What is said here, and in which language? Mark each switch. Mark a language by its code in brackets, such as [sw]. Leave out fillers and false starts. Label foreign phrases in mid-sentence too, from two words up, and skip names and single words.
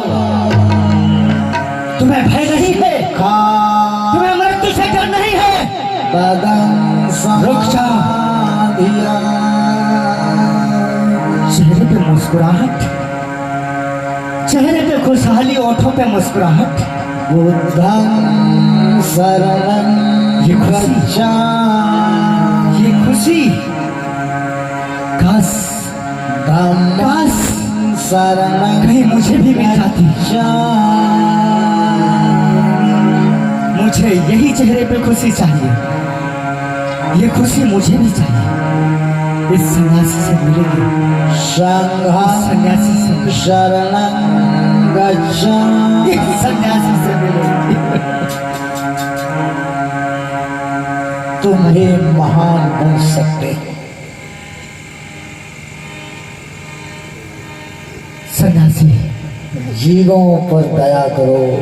[hi] तुम्हें भय नहीं है, तुम्हें मृत्यु से डर नहीं है। रुक जाओ। चेहरे पे मुस्कुराहट, चेहरे पे खुशहाली, ओठों पे मुस्कुराहट। [pi] बुद्धं शरणं [hi] ये खुशी, ये खुशी काश शरणं कहीं मुझे भी मिल जाती। मुझे यही चेहरे पे खुशी चाहिए, ये खुशी मुझे भी चाहिए। इस सन्यासी से मिलेंगे, सन्यासी से [pi] शरणं गच्छामि। [hi] इस सन्यासी से मिलेंगे। तुम ही महान बन सकते हो। सन्यासी, जीवों पर दया करो।